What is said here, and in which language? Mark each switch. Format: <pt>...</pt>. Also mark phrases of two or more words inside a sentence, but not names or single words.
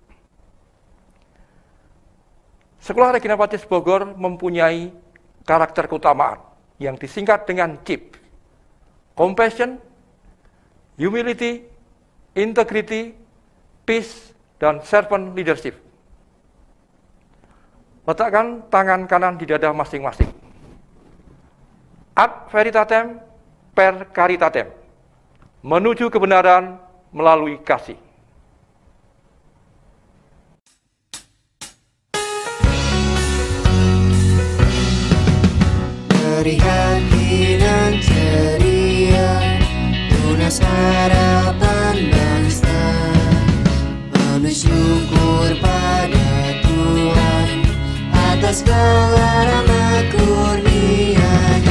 <id>Sekolah Regina Pacis Bogor mempunyai karakter keutamaan yang disingkat dengan CIP:</id> <en>Compassion, Humility, Integrity, Peace, dan Servant Leadership.</en> <id>Letakkan tangan kanan di dada masing-masing.</id> <la>Ad veritatem per caritatem,</la> <id>menuju kebenaran melalui kasih. Dari hati dan ceria, tunas harapan bangsa, penuh syukur pada Tuhan atas segala rahmat kurnia-Nya.</id>